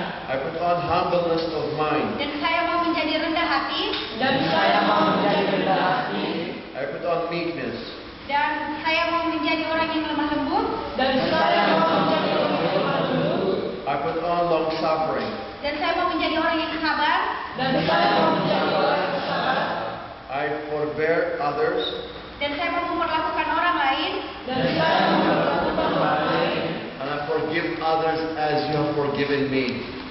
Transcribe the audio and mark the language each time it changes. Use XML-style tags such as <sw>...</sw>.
<en>I put on humbleness of mind.</en> <id>dan saya mau menjadi rendah hati</id> <en>I put on meekness.</en> <id>dan saya mau menjadi orang yang lemah lembut</id> <en>I put on long suffering.</en> <id>dan saya mau menjadi orang yang sabar</id> <en>I forbear others.</en> <id>dan saya mau memperlakukan orang lain</id> <en>And I forgive others as you have forgiven me.</en>